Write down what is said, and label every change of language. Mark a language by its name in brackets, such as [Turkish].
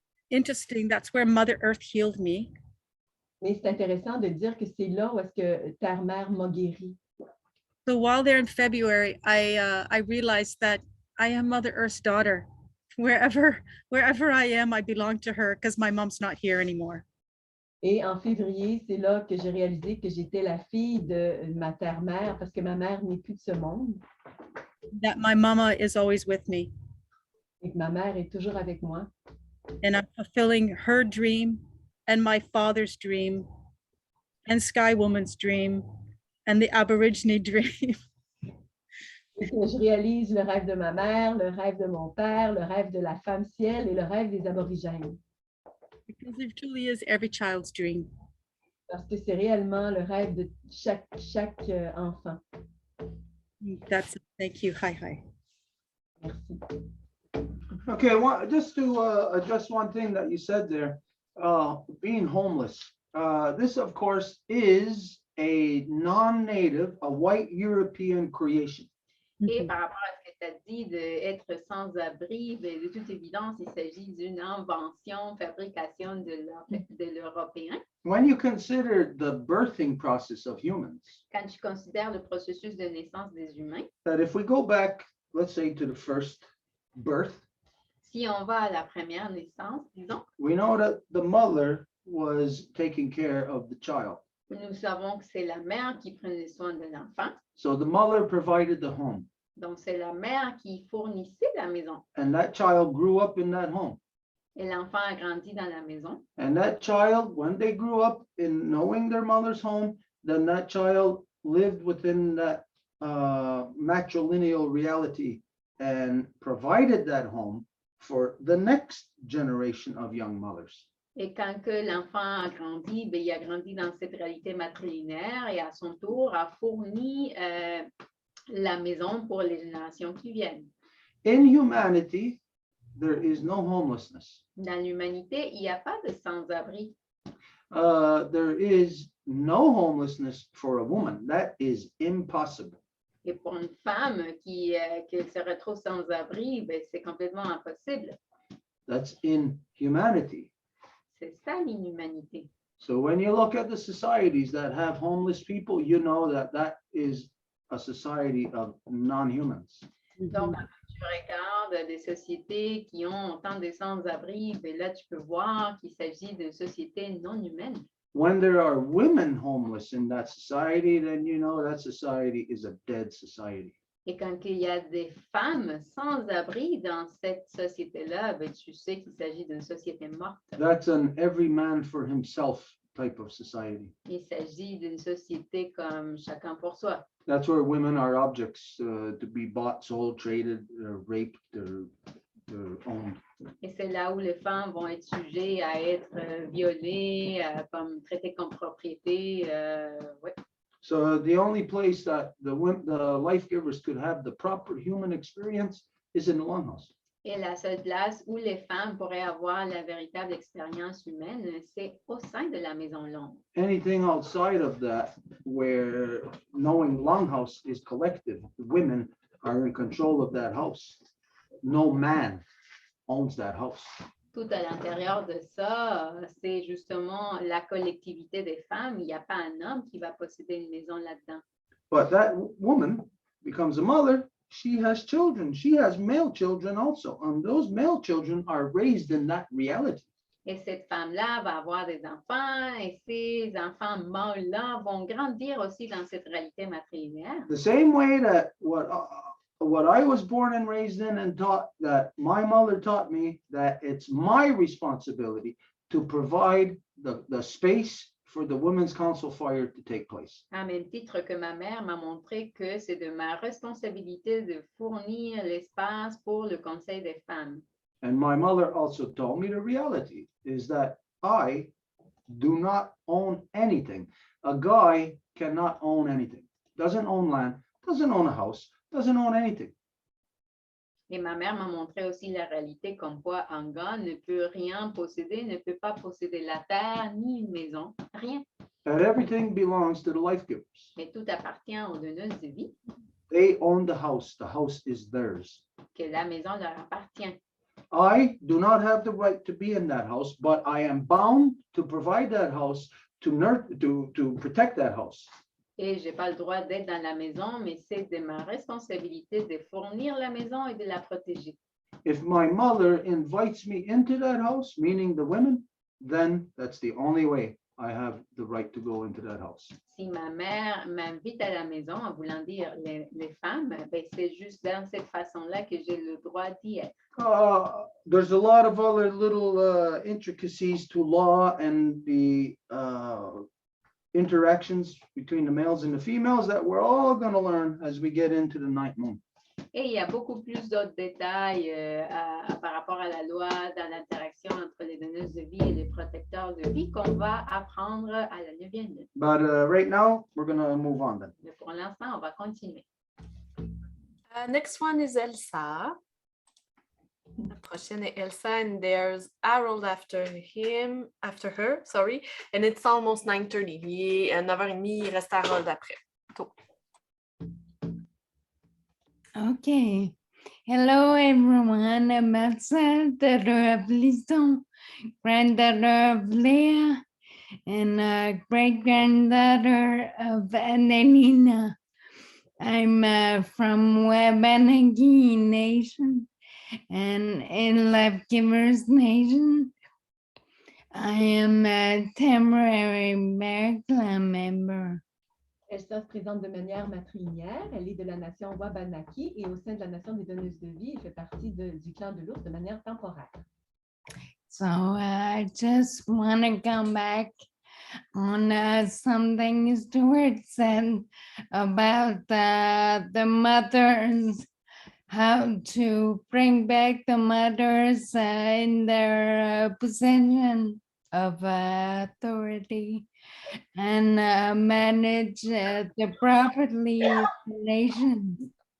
[English] interesting, that's where Mother Earth healed me. [French] Mais c'est intéressant de dire que c'est là où est-ce que Terre-Mère m'a guéri. [English] So while there in February, I realized that I am Mother Earth's daughter. Wherever I am, I belong to her because my mom's not here anymore. [French] Et en février, c'est là que j'ai réalisé que j'étais la fille de ma terre-mère parce que ma mère n'est plus de ce monde [English] That my mama is always with me, [French] et que ma mère est toujours avec moi. [English] and I'm fulfilling her dream and my father's dream and Sky Woman's dream and the Aborigine dream. [French] Et que je réalise le rêve de ma mère, le rêve de mon père, le rêve de la femme ciel et le rêve des aborigènes. [English] Because it truly is every child's dream. [French] Parce que c'est réellement le rêve de chaque enfant. [English] That's it. Thank you. Hi. [French] Merci. [English] Okay, just to address one thing that you said there, being homeless. This, of course, is a non-native, a white European creation. [French] Et par rapport à ce que tu as dit d'être sans-abri, ben, de toute évidence, il s'agit d'une invention, fabrication de l'Européen. [English] When you consider the birthing process of humans, [French] Quand tu considères le processus de naissance des humains, [English] that if we go back, let's say, to the first birth, [French] si on va à la première naissance, disons, [English] we know that the mother was taking care of the child. [French] nous savons que c'est la mère qui prenait soin de l'enfant. [English] So the mother provided the home, [French] Donc, c'est la mère qui fournissait la maison. [English] and that child grew up in that home. [French] Et l'enfant a grandi dans la maison. [English] And that child, when they grew up in knowing their mother's home, then that child lived within that matrilineal reality and provided that home for the next generation of young mothers. [French] Et quand que l'enfant a grandi, ben, il a grandi dans cette réalité matrilinéaire et à son tour a fourni la maison pour les générations qui viennent. [English] In humanity, there is no homelessness. [French] Dans l'humanité, il n'y a pas de sans-abri. [English] There is no homelessness for a woman. That is impossible. [French] Et pour une femme qui se retrouve sans-abri, ben, c'est complètement impossible. [English] That's in humanity. [French] C'est ça l'inhumanité. [English] So when you look at the societies that have homeless people, you know that that is a society of non-humans. [French] Donc, quand tu regardes des sociétés qui ont autant de sans-abri, ben là, tu peux voir qu'il s'agit de sociétés non humaines. [English] When there are women homeless in that society, then you know that society is a dead society. [French] Et quand il y a des femmes sans-abri dans cette société-là, ben, tu sais qu'il s'agit d'une société morte. [English] That's an every man for himself type of society. [French] Il s'agit d'une société comme chacun pour soi. [English] That's where women are objects to be bought, sold, traded, raped, owned. [French] Et c'est là où les femmes vont être sujets à être violées, comme traitées comme propriété. Ouais. [English] So the only place that the life givers could have the proper human experience is in the longhouse. [French] Et la seule place où les femmes pourraient avoir la véritable expérience humaine, c'est au sein de la maison longue. [English] Anything outside of that, where knowing longhouse is collective, women are in control of that house. No man owns that house. [French] Tout à l'intérieur de ça, c'est justement la collectivité des femmes. Il n'y a pas un homme qui va posséder une maison là-dedans. [English] But that woman becomes a mother. She has children. She has male children also. And those male children are raised in that reality. [French] Et cette femme-là va avoir des enfants et ces enfants mâles-là vont grandir aussi dans cette réalité matrilinéaire. [English] The same way that what I was born and raised in and taught, that my mother taught me that it's my responsibility to provide the space for the Women's Council fire to take place. [French] À même titre que ma mère m'a montré que c'est de ma responsabilité de fournir l'espace pour le Conseil des femmes. [English] And my mother also told me the reality is that I do not own anything. A guy cannot own anything. Doesn't own land, doesn't own a house, doesn't own anything. [French] Et ma mère m'a montré aussi la réalité comme quoi un gars ne peut rien posséder, ne peut pas posséder la terre ni une maison, rien. [English] And everything belongs to the life givers. [French] Mais tout appartient aux donneuses de vie, [English] They own the house is theirs. [French] que la maison leur appartient. [English] I do not have the right to be in that house, but I am bound to provide that house to protect that house. [French] Et je n'ai pas le droit d'être dans la maison, mais c'est de ma responsabilité de fournir la maison et de la protéger. [English] If my mother invites me into that house, meaning the women, then that's the only way I have the right to go into that house. [French] Si ma mère m'invite à la maison, en voulant dire les femmes, ben c'est juste dans cette façon-là que j'ai le droit d'y être. [English] There's a lot of other little intricacies to law and the interactions between the males and the females that we're all going to learn as we get into the ninth moon. [French] Et il y a beaucoup plus d'autres détails par rapport à la loi dans l'interaction entre les donneuses de vie et les protecteurs de vie qu'on va apprendre à la 9e lune. [English] But right now, we're going to move on then. [French] Mais pour l'instant, on va continuer. [English] Next one is Elsa. [French] La prochaine est Elsa, [English] and there's Harold after her, sorry, and it's almost 9:30. [French] Il est 9h30, il reste Harold après. [English] Go. Okay. Hello, everyone. I'm Elsa, daughter of Lison, granddaughter of Leah, and great-granddaughter of Adelina. I'm from Wabanaki Nation and in Life Givers Nation. I am a temporary American member. [French] Elle se présente de manière matrilinéaire. Elle est de la nation Wabanaki et au sein de la nation des donneuses de vie, elle fait partie du clan de l'ours de manière temporaire. [English] So I just want to come back on something Stuart said about the mothers, how to bring back the mothers in their position of authority and manage the properly nations.